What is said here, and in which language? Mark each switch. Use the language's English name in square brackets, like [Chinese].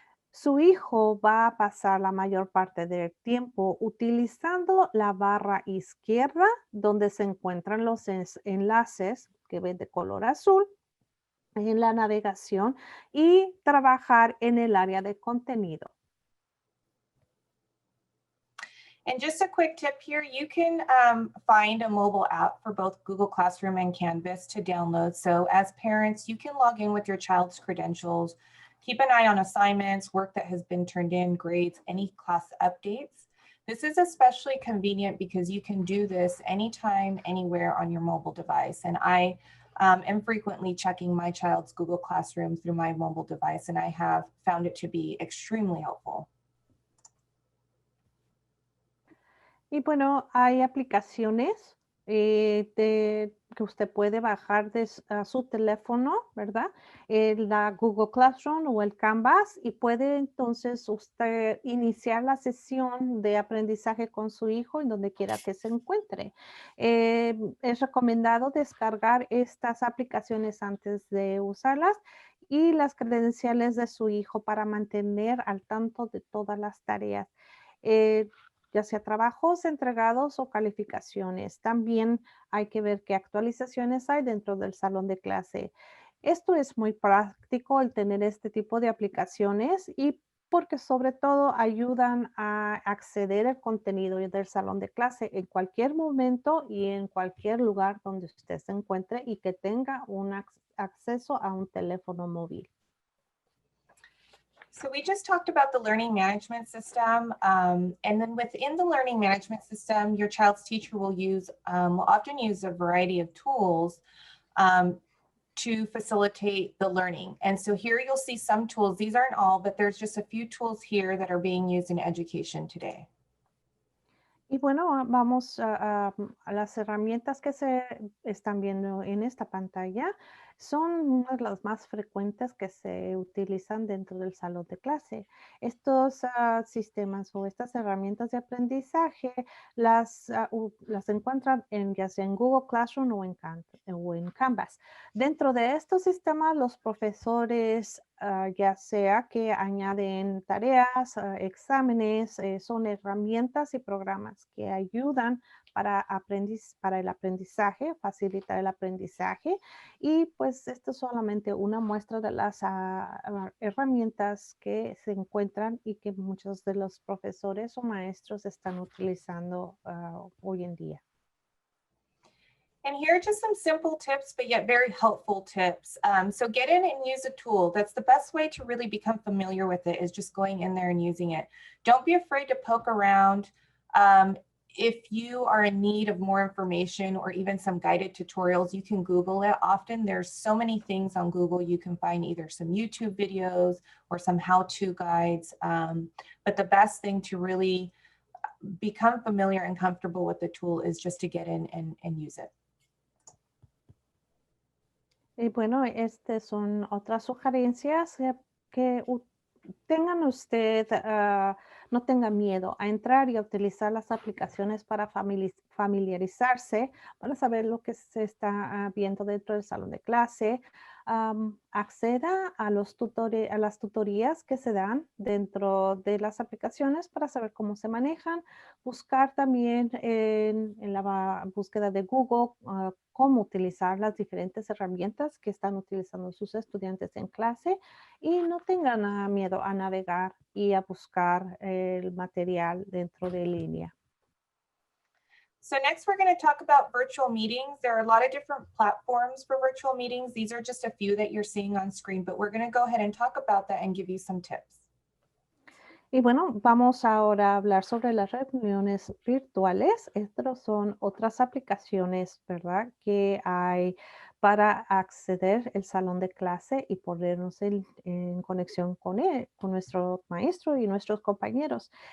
[Spanish] Su hijo va a pasar la mayor parte del tiempo utilizando la barra izquierda donde se encuentran los enlaces que ven de color azul en la navegación y trabajar en el área de contenido. [English] And just a quick tip here, you can find a mobile app for both Google Classroom and Canvas to download. So as parents, you can log in with your child's credentials, keep an eye on assignments, work that has been turned in, grades, any class updates. This is especially convenient because you can do this anytime, anywhere on your mobile device. And I am frequently checking my child's Google Classroom through my mobile device, and I have found it to be extremely helpful. [Spanish] Y bueno, hay aplicaciones que usted puede bajar a su teléfono, ¿verdad? La Google Classroom o el Canvas y puede entonces usted iniciar la sesión de aprendizaje con su hijo en donde quiera que se encuentre. Es recomendado descargar estas aplicaciones antes de usarlas y las credenciales de su hijo para mantener al tanto de todas las tareas. Ya sea trabajos entregados o calificaciones. También hay que ver qué actualizaciones hay dentro del salón de clase. Esto es muy práctico el tener este tipo de aplicaciones y porque sobre todo ayudan a acceder al contenido del salón de clase en cualquier momento y en cualquier lugar donde usted se encuentre y que tenga un acceso a un teléfono móvil. [English] So we just talked about the learning management system, and then within the learning management system, your child's teacher will often use a variety of tools to facilitate the learning. And so here you'll see some tools. These aren't all, but there's just a few tools here that are being used in education today. [Spanish] Y bueno, vamos a las herramientas que se están viendo en esta pantalla. Son una de las más frecuentes que se utilizan dentro del salón de clase. Estos sistemas o estas herramientas de aprendizaje las encuentran ya sea en Google Classroom o en Canvas. Dentro de estos sistemas, los profesores, ya sea que añaden tareas, exámenes, son herramientas y programas que ayudan para el aprendizaje, facilitar el aprendizaje. Y pues esto es solamente una muestra de las herramientas que se encuentran y que muchos de los profesores o maestros están utilizando hoy en día. [English] And here are just some simple tips, but yet very helpful tips. So get in and use a tool. That's the best way to really become familiar with it, is just going in there and using it. Don't be afraid to poke around. If you are in need of more information or even some guided tutorials, you can Google it. Often there's so many things on Google. You can find either some YouTube videos or some how-to guides. But the best thing to really become familiar and comfortable with the tool is just to get in and use it. [Spanish] Y bueno, estas son otras sugerencias que tengan usted, no tenga miedo a entrar y a utilizar las aplicaciones para familiarizarse, para saber lo que se está viendo dentro del salón de clase. Acceda a las tutorías que se dan dentro de las aplicaciones para saber cómo se manejan. Buscar también en la búsqueda de Google cómo utilizar las diferentes herramientas que están utilizando sus estudiantes en clase y no tengan miedo a navegar y a buscar el material dentro de línea. [English] So next we're going to talk about virtual meetings. There are a lot of different platforms for virtual meetings. These are just a few that you're seeing on screen, but we're going to go ahead and talk about that and give you some tips. [Spanish] Y bueno, vamos ahora a hablar sobre las reuniones virtuales. Estas son otras aplicaciones, ¿verdad? Que hay para acceder al salón de clase y ponernos en conexión con nuestro maestro y nuestros compañeros.